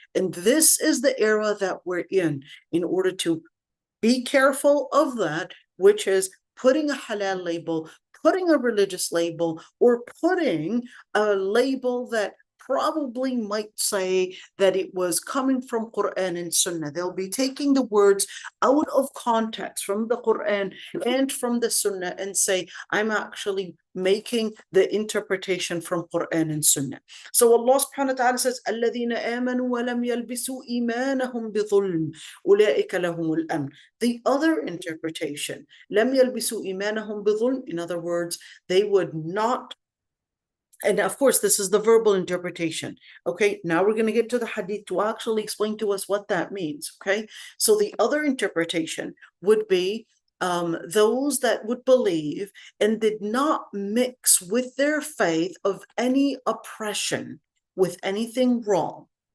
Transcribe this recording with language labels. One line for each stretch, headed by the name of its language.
English: And this is the era that we're in order to be careful of that, which is putting a halal label, putting a religious label, or putting a label that probably might say that it was coming from Quran and Sunnah. They'll be taking the words out of context from the Quran and from the Sunnah and say, I'm actually making the interpretation from Quran and Sunnah. So Allah subhanahu wa ta'ala says,
Arabic: الَّذِينَ آمَنُوا وَلَمْ يَلْبِسُوا إِيمَانَهُمْ بِظُلْمٍ أُولَٰئِكَ لَهُمُ الْأَمْنُ.
English: The other interpretation,
Arabic: لَمْ يَلْبِسُوا إِيمَانَهُمْ بِظُلْمٍ,
English: in other words, they would not. And of course, this is the verbal interpretation. Okay, now we're going to get to the hadith to actually explain to us what that means. Okay, so the other interpretation would be those that would believe and did not mix with their faith of any oppression with anything wrong.